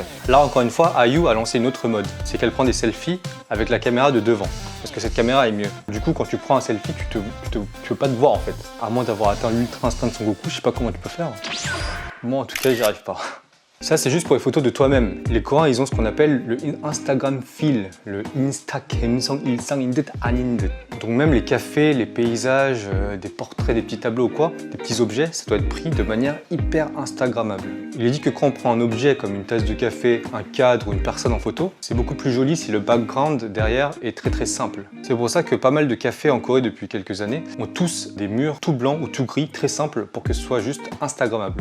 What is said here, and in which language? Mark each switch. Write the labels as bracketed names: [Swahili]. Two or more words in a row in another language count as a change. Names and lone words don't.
[French] Là, encore une fois, IU a lancé une autre mode. C'est qu'elle prend des selfies avec la caméra de devant. Parce que cette caméra est mieux. Du coup, quand tu prends un selfie, tu peux pas te voir en fait. À moins d'avoir atteint l'ultra instinct de Son Goku, je sais pas comment tu peux faire. Moi, en tout cas, j'y arrive pas. Ça, c'est juste pour les photos de toi-même. Les Coréens, ils ont ce qu'on appelle le [English] Instagram feel, [French] le Insta [Korean] 감성 일상인 듯 아닌 듯. [French] Donc même les cafés, les paysages, des portraits, des petits tableaux ou quoi, des petits objets, ça doit être pris de manière hyper instagrammable. Il est dit que quand on prend un objet comme une tasse de café, un cadre ou une personne en photo, c'est beaucoup plus joli si le background derrière est très simple. C'est pour ça que pas mal de cafés en Corée depuis quelques années ont tous des murs tout blancs ou tout gris, très simples pour que ce soit juste instagrammable.